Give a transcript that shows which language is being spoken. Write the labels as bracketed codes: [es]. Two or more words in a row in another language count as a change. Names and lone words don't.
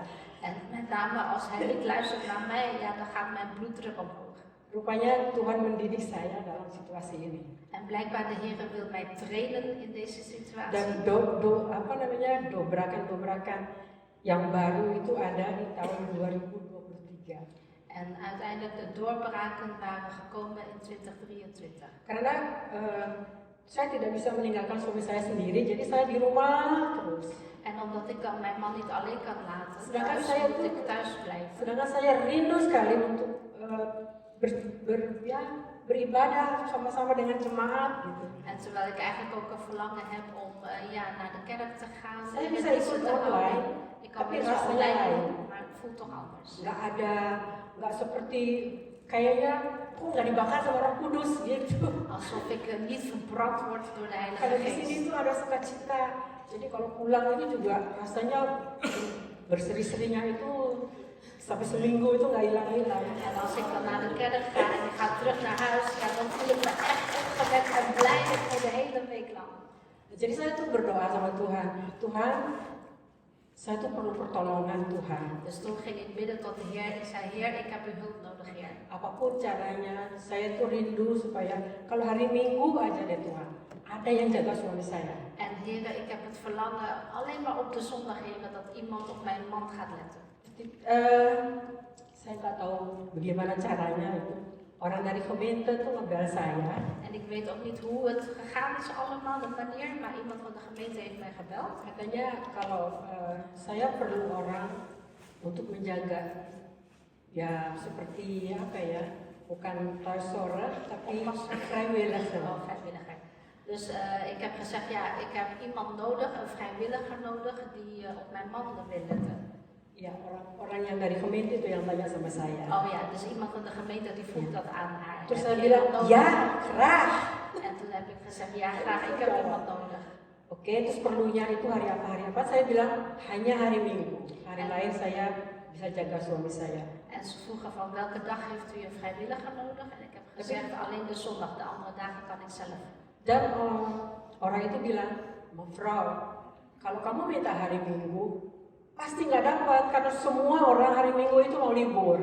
[nl] En met name als hij niet luistert naar mij, ja, dan gaat mijn bloeddruk omhoog. [id] Rupanya Tuhan mendidik saya dalam situasi ini. [nl] En blijkbaar de Heer wil mij trainen in deze situatie. [id] Dan dobrakan-dobrakan yang baru itu ada di tahun 2023. [nl] En uiteindelijk de doorbraken waren gekomen in 2023. [id] Karena saya tidak bisa meninggalkan suami saya sendiri, jadi saya di rumah terus. [nl] En omdat ik dan mijn man niet alleen kan laten, [id] Sedangkan [nl] thuis [id] saya [nl] moet [id] tuh, [nl] ik thuis blijven. [id] sedangkan saya rindu sekali untuk beribadah sama-sama dengan jemaat gitu. [nl] En terwijl ik eigenlijk ook een verlangen heb om naar de kerk te gaan. [id] Saya [nl] en [id] bisa [nl] diensten [id] ikut [nl] te houden. [id] online, [nl] Ik kan [id] tapi [nl] weer [id] rasanya [nl] online [id] lain. [nl] doen, maar het voelt toch anders. [id] Nggak seperti kayaknya kok nggak dibakar sama Roh Kudus gitu. [nl] Alsof ik niet verbrand word door de Heilige [id] Kalau di sini [nl] Geest. [id] tuh ada sukacita. Jadi kalau pulang itu juga rasanya berseri-serinya itu sampai seminggu itu nggak hilang-hilang. [nl] En als ik dan naar de kerk ga en ik ga terug naar huis, ja, dan voel ik me echt opgewekt en blij voor de hele week lang. [id] Jadi saya tuh berdoa sama Tuhan, Tuhan saya tuh perlu pertolongan Tuhan. [nl] Dus toen ging ik bidden tot de Heer. Ik zei, Heer, ik heb uw hulp nodig, Heer. [id] Apapun caranya, saya tuh rindu supaya kalau hari Minggu aja deh Tuhan, ada yang jaga suami saya. [nl] En Heer, ik heb het verlangen alleen maar op de zondag, Heer, dat iemand op mijn man gaat letten. [id] Saya nggak tahu bagaimana caranya itu. Orang dari gemeente tuh ngebel saya. [nl] En ik weet ook niet hoe het gegaan is allemaal, de manier, maar iemand van de gemeente heeft mij gebeld. [id] Katanya kalau saya perlu orang untuk menjaga, ya seperti apa ya, bukan thuiszorg, tapi vrijwilliger. [nl] Oh, vrijwilliger. Dus ik heb gezegd, ja, ik heb iemand nodig, een vrijwilliger nodig, die op mijn man wil letten. [id] Ya, orang yang dari gemeente itu yang tanya sama saya. [nl] Oh ja, dus iemand van de gemeente die vroeg dat aan haar. [id] Terus [nl] Heb [id] saya [nl] je [id] bilang, [nl] iemand nodig? [id] ya, graag. [nl] En toen heb ik gezegd, ja graag, ik heb iemand nodig. [id] Oke, terus perlunya itu hari apa? Saya bilang hanya hari Minggu. Hari lain saya bisa jaga suami saya. [nl] En ze vroegen van welke dag heeft u een vrijwilliger nodig? En ik heb gezegd alleen de zondag, de andere dagen kan ik zelf. [id] Dan orang itu bilang, mevrouw, kalau kamu minta hari Minggu, pasti nggak dapat karena semua orang hari Minggu itu mau libur.